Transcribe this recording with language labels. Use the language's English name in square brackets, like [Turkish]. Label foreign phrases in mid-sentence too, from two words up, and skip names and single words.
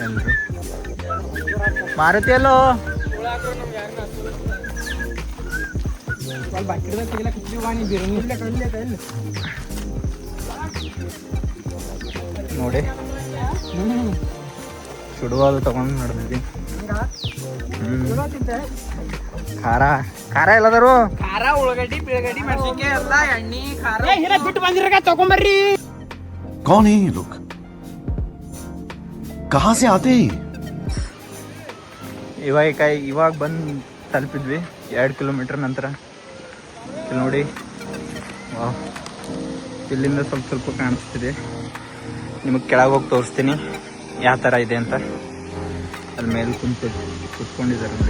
[Kannada] ಎಲ್ರು ಮಾರುತಿ ಎಲ್ಲೋ ನೋಡಿ ಸುಡುವಾಲು ತಗೊಂಡು ನಡೆದಿದ್ವಿ. ಖಾರ ಖಾರ ಎಲ್ಲದಾರು ಖಾರ ಉಳ್ಳಗಡ್ಡಿ ಬಿಳಗಡ್ಡಿ ಮೆಣಸಿನ್ಕಾಯಿ ಎಲ್ಲ ಎಣ್ಣೆ ಖಾರ ಬಿಟ್ಟು ಬಂದಿರ ತಗೊಂಬರ್ರಿ. [Hindi] कौन है ये लोग कहाँ से आते हैं [Kannada] ಇವಾಗ ಬಂದು ತಲುಪಿದ್ವಿ 2 ಕಿಲೋಮೀಟರ್ ನಂತರ. ಇಲ್ಲಿ ನೋಡಿ ವಾಹ್, ಇಲ್ಲಿಂದ ಸ್ವಲ್ಪ ಕಾಣಿಸ್ತಿದೆ. ನಿಮಗೆ ಕೆಳಗೆ ಹೋಗಿ ತೋರಿಸ್ತೀನಿ ಯಾವ ಥರ ಇದೆ ಅಂತ. ಅಲ್ಲಿ ಮೇಲೆ ಕುತ್ಕೊಂಡಿದ್ದಾರೆ ನೋಡಿ.